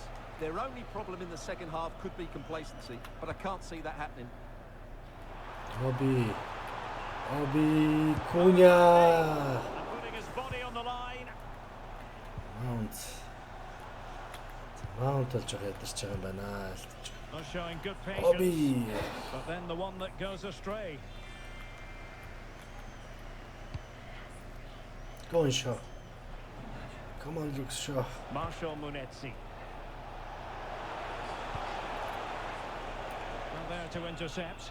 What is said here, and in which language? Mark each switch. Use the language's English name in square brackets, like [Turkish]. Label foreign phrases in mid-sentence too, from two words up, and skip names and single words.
[English] Their only problem in the second half could be complacency, but I can't see that happening. Obi. Obi. Cunha. And putting his body on the line. [Mongolian] Mount. Mount болж байгаа ядарч байгаа юм байна. [English] Not showing good patience. Obi. But then the one that goes astray. Go on, Shaw. Come on, Luke Shaw. Marshall Munetsi. And there to intercept.